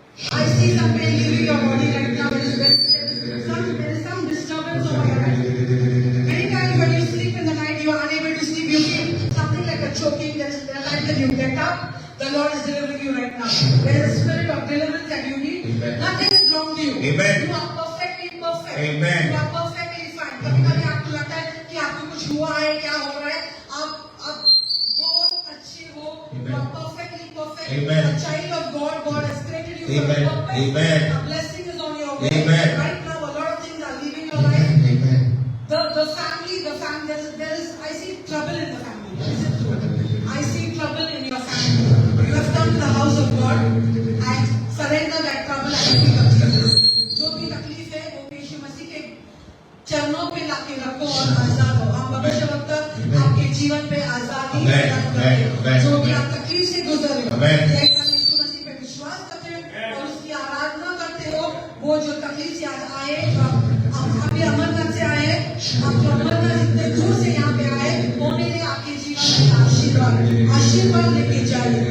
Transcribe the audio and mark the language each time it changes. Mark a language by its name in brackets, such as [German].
[English] I see some pain leaving your body right now. There is some disturbance over your life. Many times when you sleep in the night, you are unable to sleep. You feel something like a choking. There is a time that you get up. The Lord is delivering you right now. There is a spirit of deliverance that you need. Amen. Nothing is wrong to you. Amen. You are perfectly perfect. Amen. You are perfectly fine. [Hindi] कभी-कभी आपको लगता है कि आपको कुछ हुआ है, क्या हो रहा है? आप बहुत अच्छे हो. [English] You are perfectly perfect. Amen. A child of God. God has created you Amen. for a purpose. Amen. A blessing is on your way. Amen. Right now, a lot of things are leaving your life. Amen. The family, there is, I see trouble in the family. Is it true? I see trouble in your family. You have come to the house of God and surrender that trouble at the feet of Jesus. [Hindi] जो भी तकलीफ है, वो यीशु मसीह के चरणों पे लाके रखो और आजाद हो. हम भविष्य वक्त आपके जीवन पे आजादी प्रदान करते हैं. जो भी आप तकलीफ से गुजर रहे हो, एकदम यीशु मसीह पे विश्वास करते हो और उसकी आराधना करते हो. वो जो तकलीफ से आज आए, अभी अमरनाथ से आए, आप जो अमरनाथ इतने दूर से यहाँ पे आए, वो मेरे आपके जीवन में आशीर्वाद लेके जाए.